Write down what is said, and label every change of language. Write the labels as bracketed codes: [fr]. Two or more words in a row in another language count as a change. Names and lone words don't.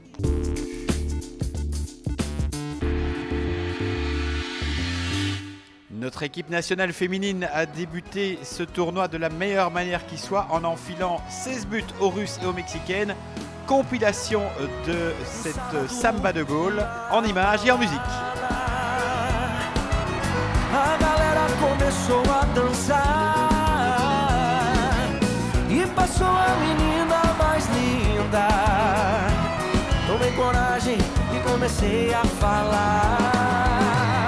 [fr] Notre équipe nationale féminine a débuté ce tournoi de la meilleure manière qui soit en enfilant 16 buts aux Russes et aux Mexicaines. Compilation de cette samba de Gaulle en images et en musique. [pt] A galera começou a dançar e passou a menina mais linda. Tomei coragem e comecei a falar.